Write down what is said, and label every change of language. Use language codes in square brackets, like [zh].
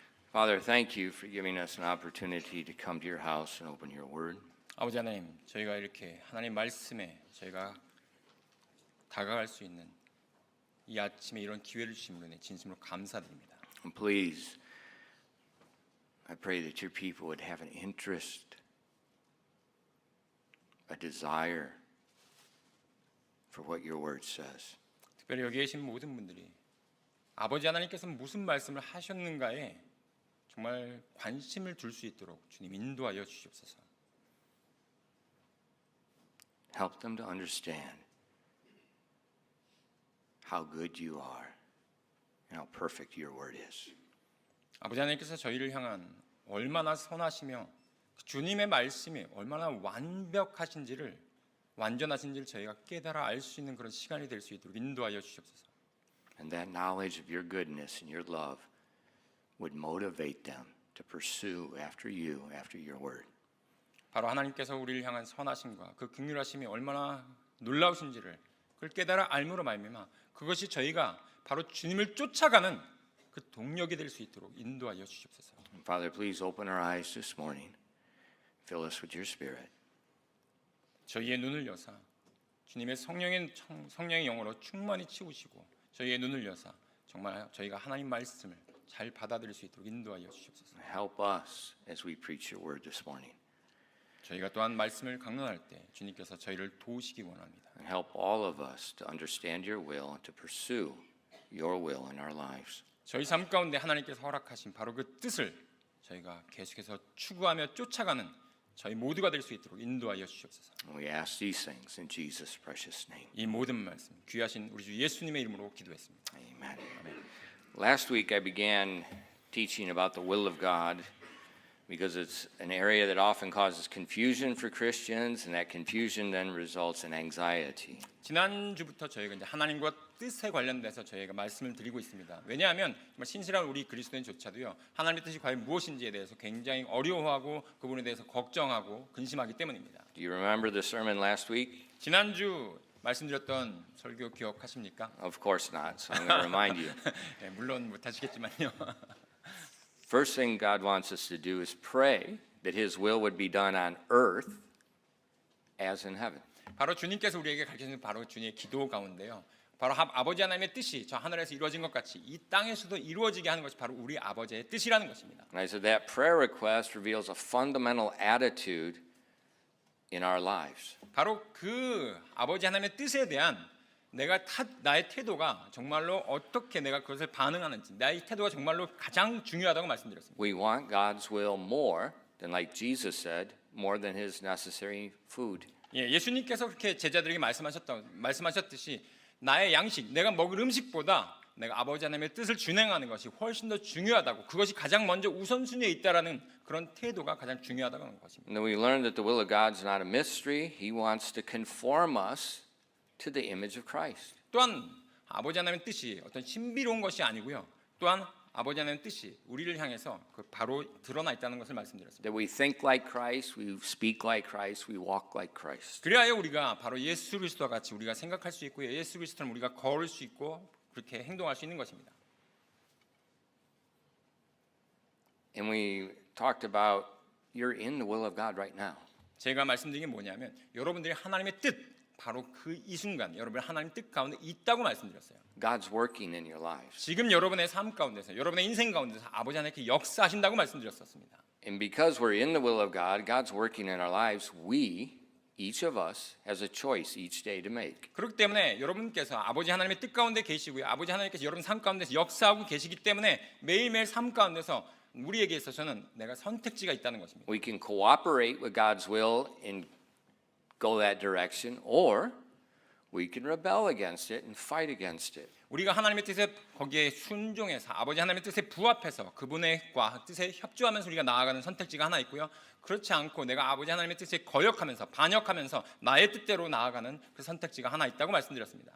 [en] Father, thank you for giving us an opportunity to come to your house and open your word. [ko] 아버지 하나님, 저희가 이렇게 하나님 말씀에 저희가 다가갈 수 있는 이 아침에 이런 기회를 주신 분에 진심으로 감사드립니다. [en] And please, I pray that your people would have an interest, a desire for what your word says. [ko] 특별히 여기 계신 모든 분들이 아버지 하나님께서 무슨 말씀을 하셨는가에 정말 관심을 둘 수 있도록 주님 인도하여 주시옵소서. [en] Help them to understand how good you are and how perfect your word is. [ko] 아버지 하나님께서 저희를 향한 얼마나 선하시며 주님의 말씀이 얼마나 완벽하신지를 완전하신지를 저희가 깨달아 알 수 있는 그런 시간이 될 수 있도록 인도하여 주시옵소서. [en] And that knowledge of your goodness and your love would motivate them to pursue after you, after your word. [ko] 바로 하나님께서 우리를 향한 선하심과 그 긍휼하심이 얼마나 놀라우신지를 그걸 깨달아 알므로 말미암아 그것이 저희가 바로 주님을 쫓아가는 그 동력이 될 수 있도록 인도하여 주시옵소서. [en] Father, please open our eyes this morning. Fill us with your spirit. [ko] 저희의 눈을 여사 주님의 성령의 영으로 충만히 채우시고 저희의 눈을 여사 정말 저희가 하나님 말씀을 잘 받아들일 수 있도록 인도하여 주시옵소서. [en] Help us as we preach your word this morning. [ko] 저희가 또한 말씀을 강론할 때 주님께서 저희를 도우시기 원합니다. [en] And help all of us to understand your will and to pursue your will in our lives. [ko] 저희 삶 가운데 하나님께서 허락하신 바로 그 뜻을 저희가 계속해서 추구하며 쫓아가는 저희 모두가 될 수 있도록 인도하여 주시옵소서. [en] We ask these things in Jesus' precious name. [ko] 이 모든 말씀 귀하신 우리 주 예수님의 이름으로 기도했습니다. [en] Amen. Last week I began teaching about the will of God because it's an area that often causes confusion for Christians, and that confusion then results in anxiety. [ko] 지난주부터 저희가 이제 하나님과 뜻에 관련돼서 저희가 말씀을 드리고 있습니다. 왜냐하면 정말 신실한 우리 그리스도인조차도요 하나님의 뜻이 과연 무엇인지에 대해서 굉장히 어려워하고 그 부분에 대해서 걱정하고 근심하기 때문입니다. [en] Do you remember the sermon last week? [ko] 지난주 말씀드렸던 설교 기억하십니까? [en] Of course not, so I'm going to remind you. [ko] 네, 물론 못하시겠지만요. [en] First thing God wants us to do is pray that His will would be done on earth as in heaven. [ko] 바로 주님께서 우리에게 가르치는 바로 주님의 기도 가운데요. 바로 아버지 하나님의 뜻이 저 하늘에서 이루어진 것 같이 이 땅에서도 이루어지게 하는 것이 바로 우리 아버지의 뜻이라는 것입니다. [en] And I said that prayer request reveals a fundamental attitude in our lives. [ko] 바로 그 아버지 하나님의 뜻에 대한 나의 태도가 정말로 어떻게 내가 그것을 반응하는지 나의 태도가 정말로 가장 중요하다고 말씀드렸습니다. [en] We want God's will more than, like Jesus said, more than His necessary food. [ko] 예수님께서 그렇게 제자들에게 말씀하셨듯이 나의 양식, 내가 먹을 음식보다 내가 아버지 하나님의 뜻을 준행하는 것이 훨씬 더 중요하다고 그것이 가장 먼저 우선순위에 있다라는 그런 태도가 가장 중요하다고 하는 것입니다. [en] And then we learned that the will of God is not a mystery. He wants to conform us to the image of Christ. [ko] 또한 아버지 하나님의 뜻이 어떤 신비로운 것이 아니고요. 또한 아버지 하나님의 뜻이 우리를 향해서 바로 드러나 있다는 것을 말씀드렸습니다. [en] That we think like Christ, we speak like Christ, we walk like Christ. [ko] 그래야 우리가 바로 예수 그리스도와 같이 우리가 생각할 수 있고 예수 그리스도처럼 우리가 걸을 수 있고 그렇게 행동할 수 있는 것입니다. [en] And we talked about you're in the will of God right now. [ko] 제가 말씀드린 게 뭐냐면 여러분들이 하나님의 뜻 바로 그 이 순간 여러분이 하나님 뜻 가운데 있다고 말씀드렸어요. [en] God's working in your lives. [ko] 지금 여러분의 삶 가운데서 여러분의 인생 가운데서 아버지 하나님께 역사하신다고 말씀드렸었습니다. [en] And because we're in the will of God, God's working in our lives, we, each of us, has a choice each day to make. [ko] 그렇기 때문에 여러분께서 아버지 하나님의 뜻 가운데 계시고요. 아버지 하나님께서 여러분 삶 가운데서 역사하고 계시기 때문에 매일매일 삶 가운데서 우리에게 있어서는 내가 선택지가 있다는 것입니다. [en] We can cooperate with God's will and go that direction, or we can rebel against it and fight against it. [ko] 우리가 하나님의 뜻에 거기에 순종해서 아버지 하나님의 뜻에 부합해서 그분의 뜻에 협조하면서 우리가 나아가는 선택지가 하나 있고요. 그렇지 않고 내가 아버지 하나님의 뜻에 거역하면서 반역하면서 나의 뜻대로 나아가는 그 선택지가 하나 있다고 말씀드렸습니다.